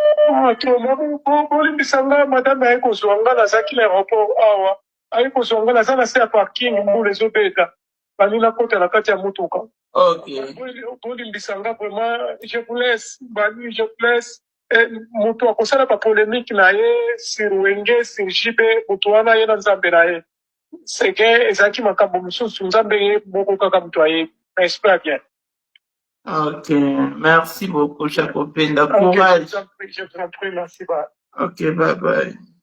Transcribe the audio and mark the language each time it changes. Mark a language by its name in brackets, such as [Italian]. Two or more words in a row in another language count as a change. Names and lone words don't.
[Lingala] Ah, to, bo-, bo-, bolimbisa nga, madame aye kozwa nga, nazalaki na aéroport awa. Aye kozongela, aza na se ya parking, mbula ezobeta. Bani na kota na kati ya motuka. [French] Ok. [Lingala] Boli-, bolimbisa nga [French] vraiment, je vous laisse, bani, je vous laisse. Eh, [Lingala] moto akosala ba polémique na ye, sur Wenge, sur J B, moto wana ye na Nzambe na ye. [French] C'est que [Lingala] ezalaki makambo mosusu, Nzambe ye moko kaka moto ayebi. [French] Mais espère bien. Ok, merci beaucoup, Chakopenda. Ok, Courage. je vous en prie, je vous en prie, merci, bye. [English] Ok, bye bye.